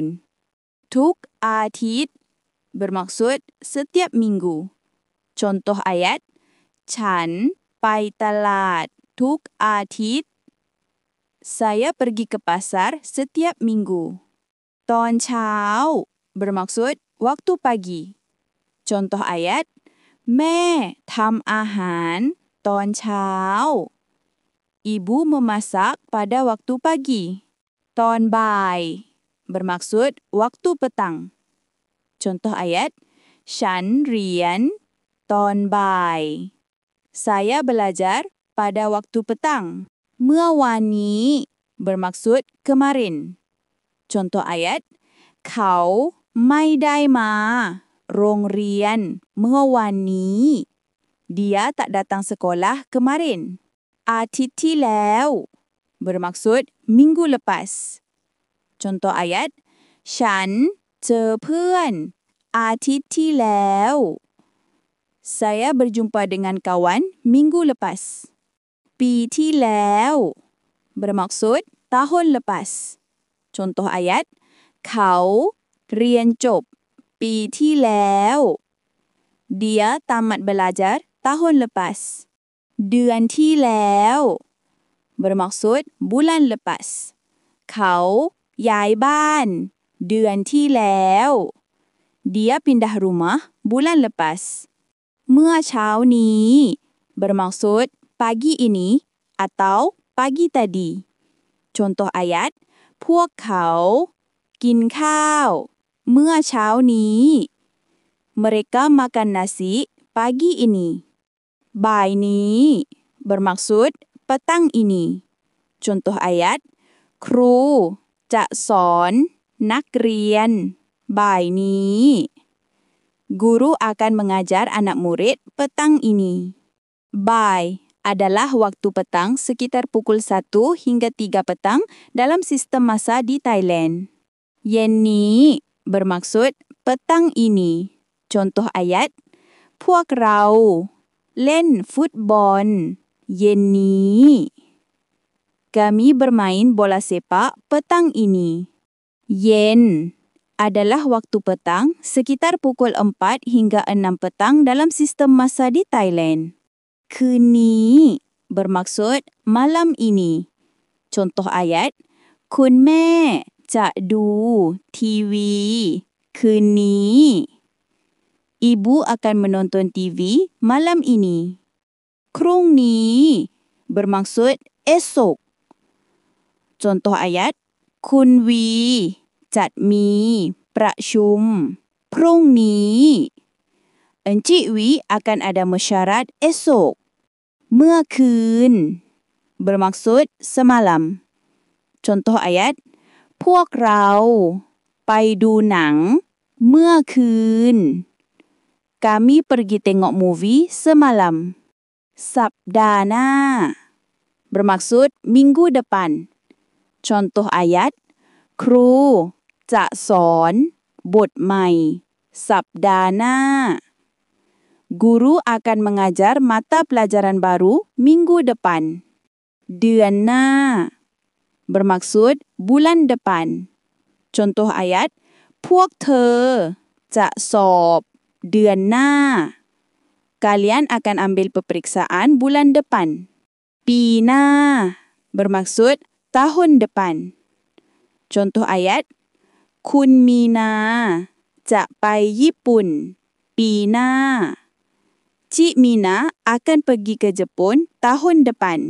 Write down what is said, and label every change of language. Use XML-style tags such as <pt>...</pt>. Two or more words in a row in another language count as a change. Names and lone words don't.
<th>ทุกอาทิตย์</th> <ms>bermaksud setiap minggu. Contoh ayat,</ms> <th>ฉันไปตลาดทุกอาทิตย์</th> <ms>Saya pergi ke pasar setiap minggu.</ms> <th>ตอนเช้า</th> <ms>bermaksud waktu pagi. Contoh ayat,</ms> <th>แม่ทำอาหารตอนเช้า</th> <ms>Ibu memasak pada waktu pagi.</ms> <th>ตอนบ่าย</th> <ms>bermaksud waktu petang. Contoh ayat,</ms> <th>ฉันเรียนตอนบ่าย</th> <ms>Saya belajar pada waktu petang.</ms> <th>เมื่อวานนี้</th> <ms>bermaksud kemarin. Contoh ayat,</ms> <th>เขาไม่ได้มาโรงเรียนเมื่อวานนี้</th> <ms>Dia tak datang sekolah kemarin.</ms> <th>อาทิตย์ที่แล้ว</th> <ms>bermaksud minggu lepas. Contoh ayat,</ms> <th>ฉันเจอเพื่อนอาทิตย์ที่แล้ว</th> <ms>Saya berjumpa dengan kawan minggu lepas.</ms> <th>ปีที่แล้ว</th> <ms>bermaksud tahun lepas. Contoh ayat,</ms> <th>เขาเรียนจบปีที่แล้ว</th> <ms>Dia tamat belajar tahun lepas.</ms> <th>เดือนที่แล้ว</th> <ms>bermaksud bulan lepas.</ms> <th>เขาย้ายบ้านเดือนที่แล้ว</th> <ms>Dia pindah rumah bulan lepas.</ms> <th>เมื่อเช้านี้</th> <ms>bermaksud pagi ini atau pagi tadi. Contoh ayat,</ms> <th>พวกเขากินข้าวเมื่อเช้านี้</th> <ms>Mereka makan nasi pagi ini.</ms> <th>บ่ายนี้</th> <ms>bermaksud petang ini. Contoh ayat,</ms> <th>ครูจะสอนนักเรียนบ่ายนี้</th> <ms>Guru akan mengajar anak murid petang ini. บ่าย adalah waktu petang sekitar pukul 1 hingga 3 petang dalam sistem masa di Thailand.</ms> <th>เย็นนี้</th> <ms>bermaksud petang ini. Contoh ayat,</ms> <th>พวกเราเล่นฟุตบอลเย็นนี้</th> <ms>Kami bermain bola sepak petang ini. Yen adalah waktu petang sekitar pukul 4 hingga 6 petang dalam sistem masa di Thailand.</ms> <th>คืนนี้</th> <ms>bermaksud malam ini. Contoh ayat,</ms> <th>คุณแม่จะดูทีวีคืนนี้</th> <ms>Ibu akan menonton TV malam ini. พรุ่งนี้ bermaksud esok. Contoh ayat,</ms> <th>คุณวีจัดมีประชุมพรุ่งนี้</th> <ms>Encik Wi akan ada mesyuarat esok.</ms> <th>เมื่อคืน</th> <ms>bermaksud semalam. Contoh ayat,</ms> <th>พวกเราไปดูหนังเมื่อคืน</th> <ms>Kami pergi tengok movie semalam.</ms> <th>สัปดาห์หน้า</th> <ms>bermaksud minggu depan. Contoh ayat,</ms> <th>ครูจะสอนบทใหม่สัปดาห์หน้า</th> <ms>Guru akan mengajar mata pelajaran baru minggu depan.</ms> <th>เดือนหน้า</th> <ms>bermaksud bulan depan. Contoh ayat,</ms> <th>พวกเธอจะสอบเดือนหน้า</th> <ms>Kalian akan ambil peperiksaan bulan depan.</ms> <th>ปีหน้า</th> <ms>bermaksud tahun depan. Contoh ayat,</ms> <th>คุณมีนาจะไปญี่ปุ่นปีหน้า</th> <ms>Cik Mina akan pergi ke Jepun tahun depan.</ms>